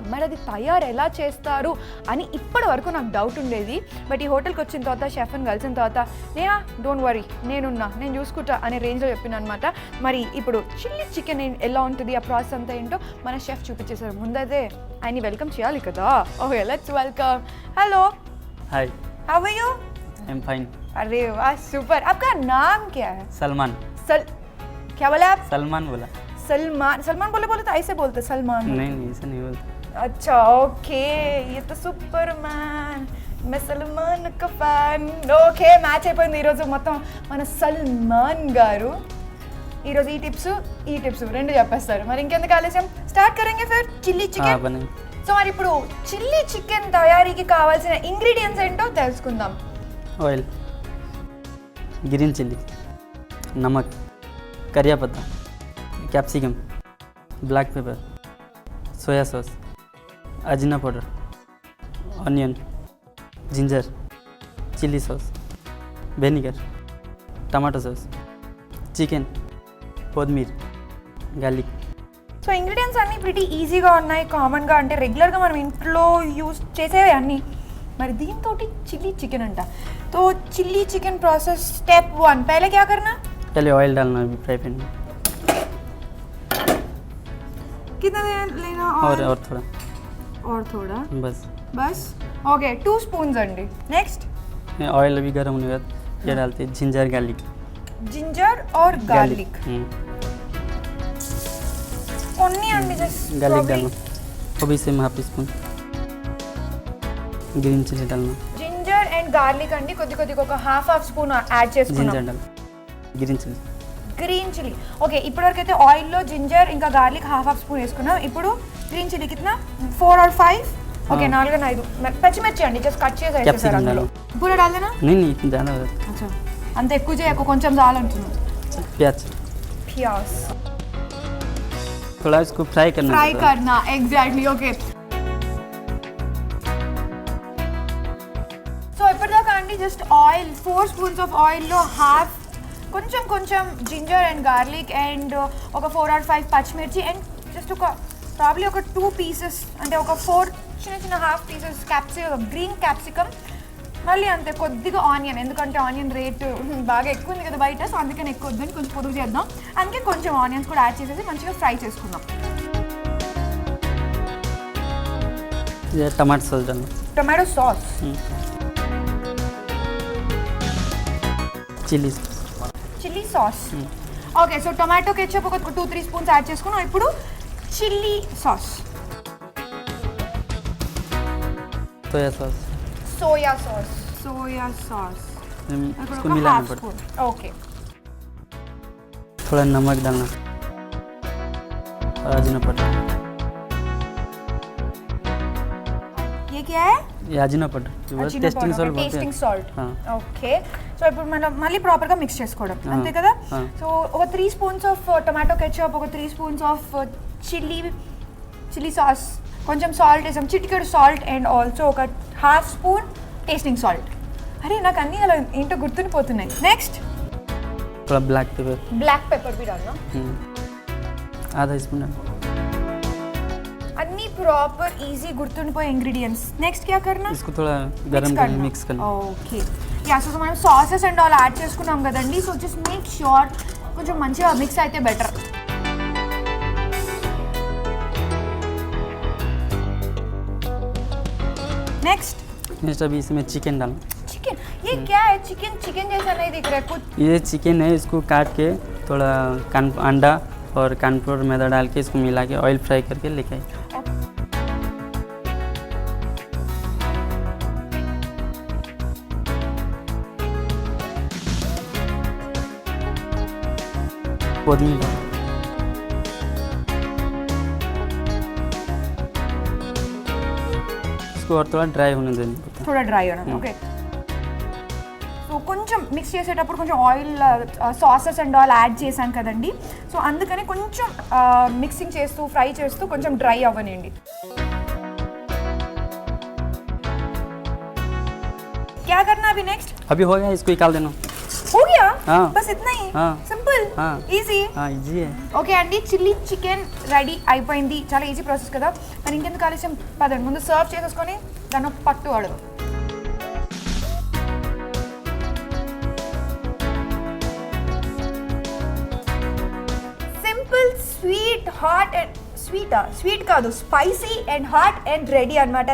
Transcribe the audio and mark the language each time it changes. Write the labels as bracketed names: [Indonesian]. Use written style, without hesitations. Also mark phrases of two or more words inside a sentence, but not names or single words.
[Telugu] మరి అది తయారు ఎలా చేస్తారు అని ఇప్పటి వరకు నాకు డౌట్ ఉండేది. బట్ ఈ హోటల్కి వచ్చిన తర్వాత షెఫ్ని కలిసిన తర్వాత నేనా [English] don't worry [Telugu] నేను చూసుకుంటా అనే రేంజ్లో చెప్పిన అనమాట. మరి ఇప్పుడు [English] chilli chicken [Telugu] ఎలా ఉంటుంది, ఆ ప్రాసెస్ అంతా ఏంటో మన షెఫ్ చూపించేశారు. ముందైతే ఆయన్ని వెల్కమ్ చేయాలి కదా. ఓకే, [English] let's welcome. hello, hi, how are you? I am fine. [Hindi] अरे वाह, सुपर. आपका नाम क्या है? सलमान. क्या बोले आप? सलमान बोला. सलमान बोले तो ऐसे बोलते सलमान? नहीं ऐसा नहीं बोलते. अच्छा, ओके. ये तो सुपरमैन, मैं सलमान का फैन. [Telugu] ఓకే, మ్యాచ్ అయిపోయింది ఈరోజు మొత్తం. మన సల్మాన్ గారు ఈరోజు ఈ టిప్స్ రెండు చెప్పేస్తారు. మరి ఇంకెందుకు ఆలస్యం, [Hindi] स्टार्ट करेंगे फिर [English] chilli chicken. [Telugu] సో మరి ఇప్పుడు [English] chilli chicken [Telugu] తయారీకి కావాల్సిన ఇంగ్రీడియంట్స్ ఏంటో తెలుసుకుందాం. ఆయిల్, గ్రీన్ చిల్లీ, నమక్, [Hindi] करिया पत्ता, [Telugu] క్యాప్సికమ్, [English] black pepper, soya sauce, [Telugu] అజినా పౌడర్, ఆనియన్, జింజర్, [English] chilli sauce, vinegar, tomato sauce, chicken, [Telugu] కొత్తిమీర, గార్లిక్. సో ఇంగ్రీడియంట్స్ అన్నీ ప్రిటీ ఈజీగా ఉన్నాయి, కామన్గా, అంటే రెగ్యులర్గా మనం ఇంట్లో యూజ్ చేసేవి అన్నీ. మరి దీంతో [English] chilli chicken [Telugu] అంట. [Hindi] तो [English] chilli chicken process step 1, [Hindi] पहले क्या करना? पहले ऑयल डालना है [English] fry pan [Hindi] में. कितना लेना? और थोड़ा बस. ओके, 2 स्पून अंडी. नेक्स्ट ऑयल अभी गर्म होने के बाद ये डालते हैं जिंजर और गार्लिक. ओनली अंडी जस्ट गार्लिक डालना. अभी से [English] half spoon green chilli [Hindi] डालना. [English] ginger and garlic [Telugu] अंडी కొద్దిగా ఒక [English] half spoon [Telugu] యాడ్ చేసుకున్నాం. [Hindi] जिंजर डाल, [English] green chilli. [Telugu] ఓకే, ఇప్పటివరకు అయితే ఆయిల్లో జింజర్ ఇంకా గార్లిక్ [English] half spoon [Telugu] వేసుకున్నాం. ఇప్పుడు [English] green chilli [Hindi] कितना 4 और 5. [Telugu] ఓకే, [Hindi] 4 और 5 [Telugu] పచ్చిమిర్చి అండి జస్ట్ కట్ చేసి వేసేసారు అందులో. [Hindi] పూరా डालना? नहीं इतना ज़्यादा. अच्छा, [Telugu] అంత ఎక్కువ చేయకు, కొంచెం చాలంటున్నాను. [Hindi] प्याज थोड़ा इसको फ्राई करना. एग्जैक्टली. ओके, [Telugu] సో ఇప్పటిదాకా అండి జస్ట్ ఆయిల్ 4 [English] spoons of oil [Telugu] హాఫ్ కొంచెం [English] ginger and garlic and [Telugu] ఒక 4 or 5 పచ్చిమిర్చి అండ్ జస్ట్ ఒక ప్రాబ్లీ ఒక 2 పీసెస్ అంటే ఒక 4 చిన్న [English] half pieces green capsicum [Telugu] మళ్ళీ అంతే కొద్దిగా ఆనియన్, ఎందుకంటే [English] onion rate [Telugu] బాగా ఎక్కువ ఉంది కదా బయట, సో అందుకని ఎక్కువ వద్దని కొంచెం పొదుగు చేద్దాం. అందుకే కొంచెం ఆనియన్స్ కూడా యాడ్ చేసేసి మంచిగా ఫ్రై చేసుకుందాం. [Hindi] ये [English] tomato sauce [Hindi] डालना, [English] tomato sauce, [Hindi] चिली [English] chilli sauce. [Telugu] ఓకే, సో [English] tomato ketchup [Telugu] ఒక 2-3 స్పూన్స్ యాడ్ చేసుకున్నాం. ఇప్పుడు [English] chilli sauce, soya sauce, soya sauce, soya sauce [Hindi] इसको मिलाना पड़ता है. [Telugu] ఓకే, [Hindi] थोड़ा नमक डालना और अजीना पाउडर. ये क्या है? ये अजीना पाउडर, [English] tasting salt [Hindi] बोलते [Telugu] టేస్టింగ్ [Hindi] हैं. [Telugu] సాల్ట్. [Hindi] हाँ. [Telugu] ఓకే, సో ఇప్పుడు మనం మళ్ళీ ప్రాపర్గా మిక్స్ చేసుకోవడం అంతే కదా. సో ఒక 3 [English] spoons of tomato ketchup, [Telugu] ఒక 3 [English] spoons of chilli sauce, [Telugu] కొంచెం సాల్ట్ వేసాం, చిటికెడు సాల్ట్, [English] and also [Telugu] ఒక 1/2 [English] spoon tasting salt. [Telugu] అరే నాకు అన్నీ అలా ఏంటో గుర్తుండిపోతున్నాయి. నెక్స్ట్ [Hindi] थोड़ा [English] black pepper, black pepper [Hindi] भी डालना, आधा स्पून डालना. [Telugu] అన్నీ [English] proper easy [Telugu] గుర్తుండిపోయే ఇంగ్రీడియంట్స్. [Hindi] నెక్స్ట్ क्या करना? इसको थोड़ा गरम करके मिक्स करना. [Telugu] ఓకే, యా, సో మనం [English] sauces and all add [Telugu] చేసుకున్నాం కదండి. సో [English] just make sure [Telugu] కొంచెం మంచిగా మిక్స్ అయితే బెటర్. [Hindi] नेक्स्ट अभी इसमें चिकन डालना. चिकन, ये क्या है? चिकन जैसा नहीं दिख रहा है कुछ. ये चिकन है, इसको काट के थोड़ा अंडा और कॉर्नफ्लोर मैदा डाल के इसको मिला के ऑयल फ्राई करके लेके आए. पुदीना, इसको और थोड़ा ड्राई होने देना. थोड़ा ड्राई होना. ఓకే, సో కొంచెం మిక్స్ చేసేటప్పుడు కొంచెం ఆయిల్, [English] sauces and all add [Hindi] చేశాను కదండి. సో అందుకని కొంచెం మిక్సింగ్ చేస్తూ ఫ్రై చేస్తూ కొంచెం డ్రై అవ్వనండి. क्या करना अभी नेक्स्ट? अभी हो गया, इसको निकाल देना. हो गया? हाँ. बस इतना ही? हाँ. [Telugu] సింపుల్, [Hindi] हाँ. [Telugu] ఈజీ. [Hindi] हाँ इजी है. [Telugu] ఓకే అండి, [English] chilli chicken ready [Telugu] అయిపోయింది. చాలా [English] easy process [Telugu] కదా. మరి ఇంకెందుకు ఆలస్యం, పదండి ముందు సర్వ్ చేసేసుకొని దాన్ని పట్టు అడుగు. సింపుల్, స్వీట్, [English] hot and sweet [Telugu] కాదు, [English] spicy and hot and ready [Telugu] అనమాట.